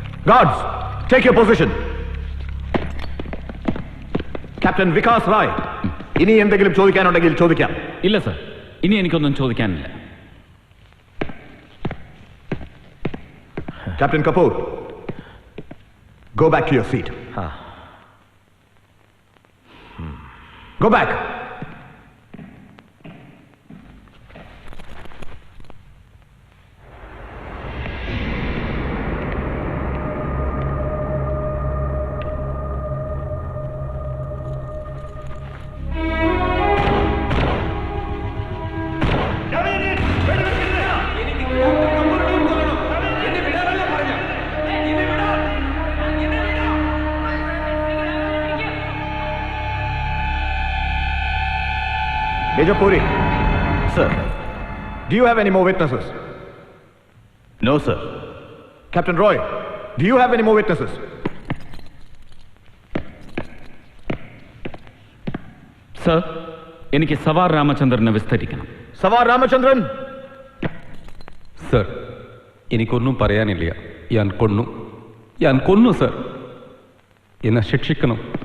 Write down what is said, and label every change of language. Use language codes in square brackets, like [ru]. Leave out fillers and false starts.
[en] Guards, take your position. [ml] Captain Vikas Roy, ഇനി എന്തെങ്കിലും ചോദിക്കാനുണ്ടെങ്കിൽ ചോദിക്കാം. ഇല്ല സർ, ഇനി എനിക്കൊന്നും ചോദിക്കാനില്ല. [en] Captain Kapoor, go back to your seat. Go back. Major Puri. Sir. Do you have any more witnesses? No, sir. Captain Roy, do you have any more witnesses? [ml] Sir, എനിക്ക് Zawar രാമചന്ദ്രനെ വിസ്തരിക്കണം. Zawar Ramachandran. Sir, എനിക്കൊന്നും പറയാനില്ല. ഞാൻ കൊന്നു sir. എന്നെ ശിക്ഷിക്കണം.